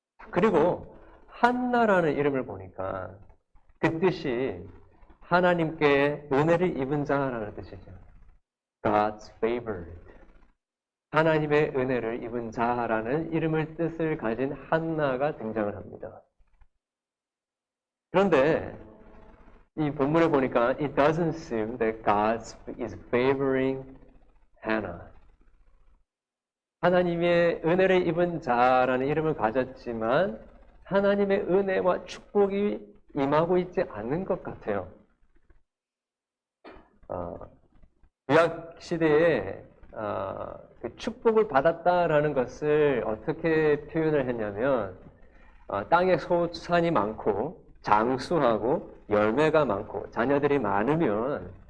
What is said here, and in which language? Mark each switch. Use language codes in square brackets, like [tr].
[ko] 그리고 한나라는 이름을 보니까 그 뜻이 하나님께 은혜를 입은 자라는 뜻이죠. [en] God's favored. [ko] 하나님의 은혜를 입은 자라는 이름을 뜻을 가진 한나가 등장을 합니다. 그런데 이 본문을 보니까 [en] it doesn't seem that God is favoring Hannah. [ko] 하나님의 은혜를 입은 자라는 이름을 가졌지만 하나님의 은혜와 축복이 임하고 있지 않는 것 같아요. 구약 시대에 그 축복을 받았다라는 것을 어떻게 표현을 했냐면 땅에 소산이 많고 장수하고 열매가 많고 자녀들이 많으면